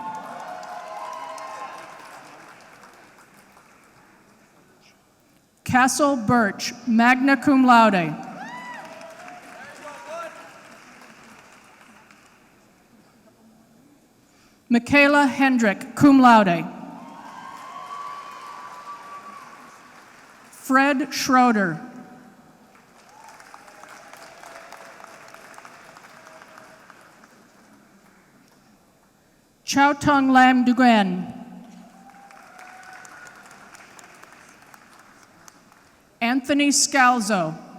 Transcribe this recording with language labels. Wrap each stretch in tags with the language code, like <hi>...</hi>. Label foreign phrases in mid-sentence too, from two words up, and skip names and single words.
<en>Castle Birch,</en> <la>magna cum laude.</la> <en>Michaela Hendrick,</en> <la>cum laude.</la> <en>Fred Schroeder. Chow Tung Lam Dugan. Anthony Scalzo.</en>